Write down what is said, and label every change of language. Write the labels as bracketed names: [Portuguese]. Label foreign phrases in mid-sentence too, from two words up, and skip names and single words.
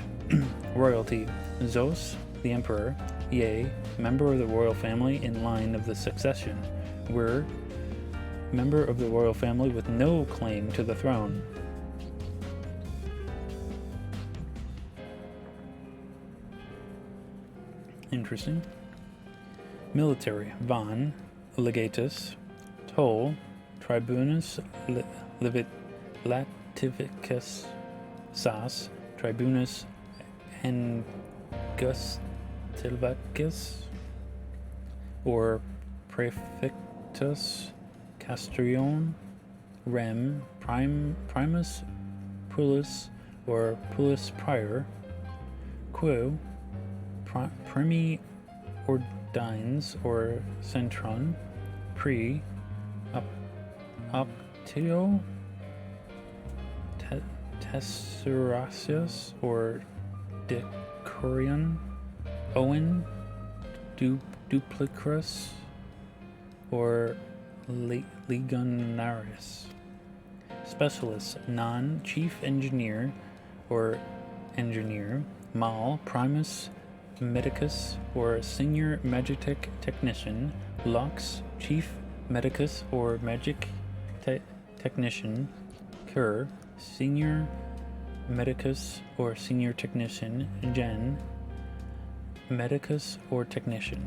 [English] Royalty: Zos, the Emperor, Ye, member of the royal family in line of the succession, Were, member of the royal family with no claim to the throne. Interesting. Military: Van, Legatus, Toll, Tribunus Lativicus, Sas, Tribunus Angustilvacus, or Praefectus Castrion, Rem, Primus Pullus, or Pullus Prior, Quo, Primi Ordines, or Centron, Pre, Optio, Tesseratius, or Decurion, Owen, Duplicrus, or Legionarius. Specialists: Non, Chief Engineer, or Engineer, Mal, Primus Medicus, or Senior Magitech Technician, Lux, Chief Medicus, or Magic Technician, Cur, Senior Medicus, or Senior Technician, Gen, Medicus, or Technician.